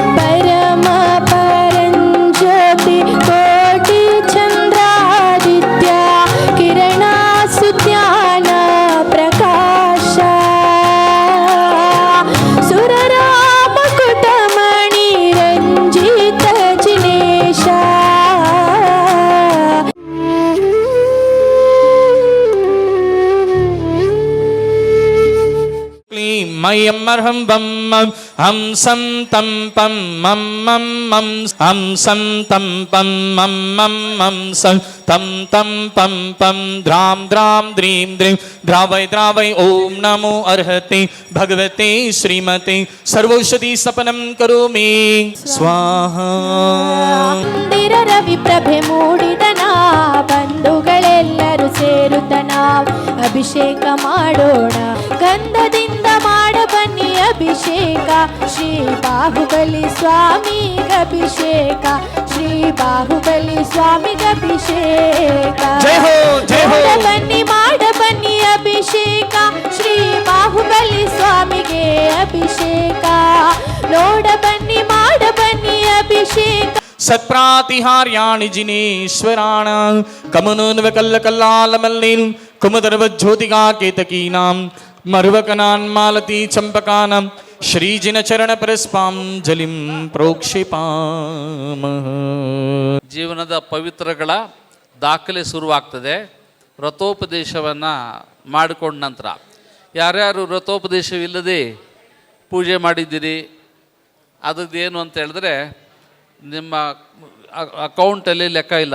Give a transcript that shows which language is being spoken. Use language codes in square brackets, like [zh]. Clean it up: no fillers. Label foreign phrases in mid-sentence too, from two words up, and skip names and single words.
[kn] ಪರಮ ಪರಂಜ್ಯೋತಿ ಕೋಟಿ ಚಂದ್ರಾದಿತ್ಯ ಕಿರಣ ಸುಜ್ಞಾನ ಪ್ರಕಾಶ ಸುರರಾಮ ಕುಟಮಣಿ ರಂಜಿತ ಜಿನೇಶ [sa] मय्यम अर्हं बम हम सं तम पम मम मम मम हम सं तम पम मम मम मम सं तम तम पम पम द्राम द्राम द्रीम द्रीम द्रावय द्रावय ओम नमो अर्हते भगवते श्रीमते सर्वौषधि सपनं करोमि स्वाहा. [kn] ಮಂದಿರ ರವಿ ಪ್ರಭೆ ಮೂಡಿದನ ಬಂಧುಗಳೆಲ್ಲರೂ ಸೇರುತ್ತನ ಅಭಿಷೇಕ ಮಾಡೋಣ ಗಂಧದಿಂದ ಮಾಡ ಬನ್ನಿ ಅಭಿಷೇಕ ಶ್ರೀ ಬಾಹುಬಲಿ ಸ್ವಾಮಿಗೆ ಅಭಿಷೇಕ ಶ್ರೀ ಬಾಹುಬಲಿ ಸ್ವಾಮಿಗೆ ಅಭಿಷೇಕ [hi] जय हो जय हो [kn] ಬನ್ನಿ ಮಾಡ ಬನ್ನಿ ಅಭಿಷೇಕ ಶ್ರೀ ಬಾಹುಬಲಿ ಸ್ವಾಮಿಗೆ ಅಭಿಷೇಕ ನೋಡ ಬನ್ನಿ ಮಾಡ ಬನ್ನಿ ಅಭಿಷೇಕ [sa] सत्प्रातिहार्याणि जिनेश्वराण कमनोन्वकल्लकल्लालमल्लीन् कुमुदर्वज्योतिका केतकीनां मरुवकनान्मालती चम्पकानां श्रीजिनचरणपरस्पाञ्जलिं प्रोक्षिपामः. [kn] ಜೀವನದ ಪವಿತ್ರಗಳ ದಾಖಲೆ ಶುರುವಾಗ್ತದೆ ವ್ರತೋಪದೇಶವನ್ನು ಮಾಡಿಕೊಂಡ ನಂತರ. ಯಾರ್ಯಾರು ವ್ರತೋಪದೇಶವಿಲ್ಲದೆ ಪೂಜೆ ಮಾಡಿದ್ದೀರಿ, ಅದರದ್ದೇನು ಅಂತ ಹೇಳಿದ್ರೆ ನಿಮ್ಮ ಅಕೌಂಟಲ್ಲಿ ಲೆಕ್ಕ ಇಲ್ಲ.